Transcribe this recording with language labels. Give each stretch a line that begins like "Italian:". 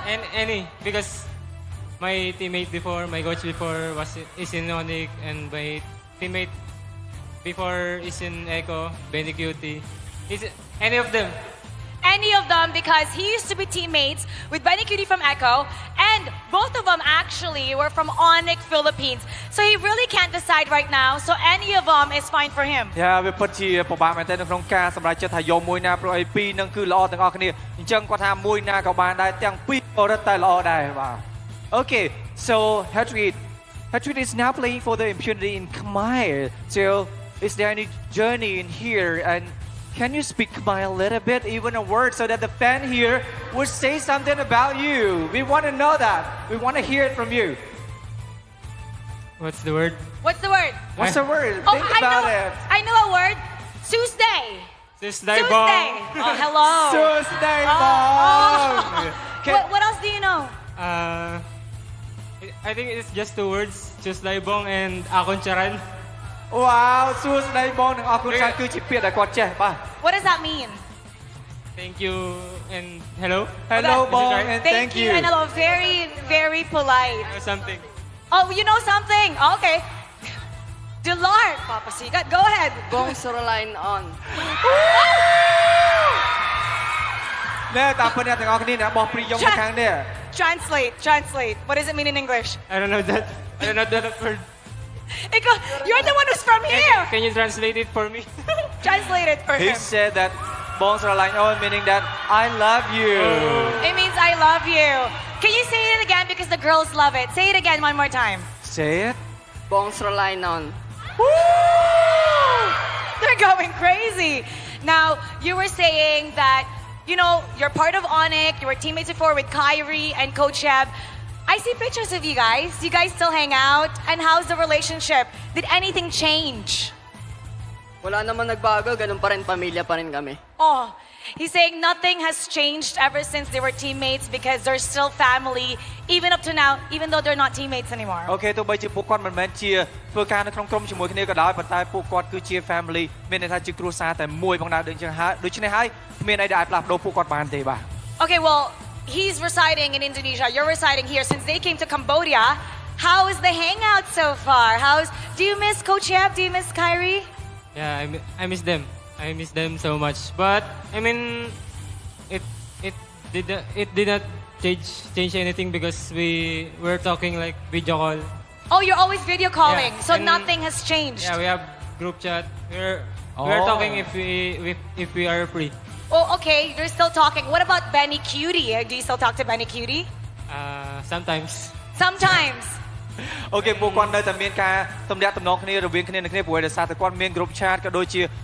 English: And any, because my teammate before, my coach before is in ONIC, and my teammate before is in Echo, Benny Cutie. Is any of them? Any of them because he used to be teammates with Benny Cutie from Echo and both of them actually were from ONIC Philippines. So he really can't decide right now. So any of them is fine for him. វាពិតជាពិបាកមែនទែននៅក្នុងការសម្រេចចិត្តថាយកមួយណាព្រោះឯពីរនឹងគឺល្អទាំងអស់គ្នាអញ្ចឹងគាត់ថាមួយណាក៏បានដែរទាំងពីរក៏រត់តែល្អដែរបាទ Okay so Hatred is now playing for the impunity in Khmer so is there any journey in here and can you speak Khmer a little bit, even a word, so that the fan here would say something about you? We want to know that. We want to hear it from you. What's the word? What's the word? What's the word? Oh, Think about it. I know a word. Tuesday. Tuesday Tuesday. Oh, hello. Tuesday Oh. bong. What else do you know? I think it's just two words. Tuesday bong and Akon Charan.
Khmer: Wow, Tuesday bong ទាំងអស់គ្នាគឺជាពាក្យដែលគាត់ចេះបាទ
English: What does that mean? Thank you and hello. Hello Is it bong right? and Thank you. And hello. Very, very polite. Or something. Oh, you know something? Okay. Dilar, Papa Sigat, go ahead.
Khmer: Bong Soroline on. ណែតាមពិតអ្នកទាំងអស់គ្នាអ្នកបោះព្រីយ៉ុងនៅខាងនេះ
English: Translate. What does it mean in English? I don't know that. I don't know that word. You're the one who's from here. Can you translate it for me? Translate it for He him. said that bongs are like on meaning that I love you. It means I love you. Can you say it again because the girls love it? Say it again one more time. Say it.
Khmer: Bongs Rolainon.
English: Woo! They're going crazy. Now, you were saying that, you know, you're part of ONIC, you were teammates before with Kyrie and Coach Sheb. I see pictures of you guys. You guys still hang out? And how's the relationship? Did anything change?
Filipino: Wala naman nagbago, ganun pa rin, pamilya pa rin kami.
English: Oh, he's saying nothing has changed ever since they were teammates because they're still family, even up to now, even though they're not teammates anymore.
Khmer: អូខេទោះបីជាពួកគាត់មិនមែនជាធ្វើការនៅក្នុងក្រុមជាមួយគ្នាក៏ដោយប៉ុន្តែពួកគាត់គឺជា family មានន័យថាជាគ្រួសារតែមួយផងដែរដូចចឹងហើយដូច្នេះហើយគ្មានអីដែលអាចផ្លាស់ប្ដូរពួកគាត់បានទេបាទ
English: Okay, well, he's residing in Indonesia, you're residing here. Since they came to Cambodia, how is the hangout so far? Do you miss Coach Yap? Do you miss Kyrie? Yeah, I miss them. I miss them so much. But I mean, it did not change anything because we were talking like video call. Oh, you're always video calling, Yeah, so and- nothing has changed. Yeah, we have group chat. We're talking if we are free. Oh, okay, you're still talking. What about Benny Cutie? Do you still talk to Benny Cutie? Sometimes. Sometimes.
Khmer: អូខេពួកគាត់នៅតែមានការទំនាក់ទំនងគ្នារវាងគ្នានឹងគ្នាព្រោះដោយសារតែគាត់មាន group chat ក៏ដូចជា